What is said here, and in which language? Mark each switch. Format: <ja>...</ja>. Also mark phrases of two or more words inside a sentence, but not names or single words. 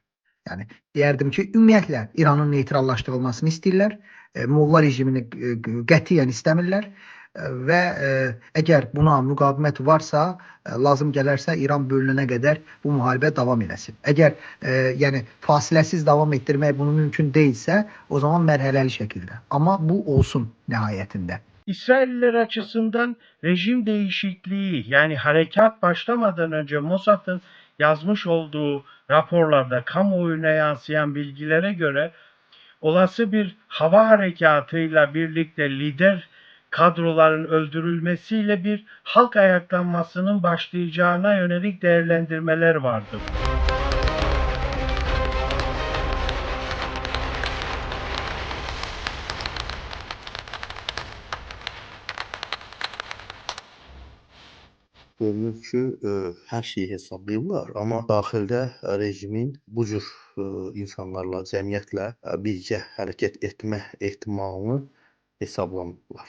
<az>Yəni deyərdim ki, ümumiyyətlə İranın neytrallaşdırılmasını istəyirlər, Molla rejimini qətiyyən istəmirlər və əgər buna müqavimət varsa, lazım gələrsə İran bölünənə qədər bu müharibə davam eləsin. Əgər yəni fasiləsiz davam etdirmək bunu mümkün deyilsə, o zaman mərhələli şəkildə. Amma bu olsun nihayətində.</az> <tr>İsrailliler açısından rejim değişikliği yani harekat başlamadan önce Mossad'ın yazmış olduğu raporlarda kamuoyuna yansıyan bilgilere göre olası bir hava harekatıyla birlikte lider kadroların öldürülmesiyle bir halk ayaklanmasının başlayacağına yönelik değerlendirmeler vardı.</tr> <az>Görünür ki, hər şeyi hesablayırlar, amma daxildə rejimin bu cür insanlarla, cəmiyyətlə birgə hərəkət etmə ehtimalını hesablamırlar.</az>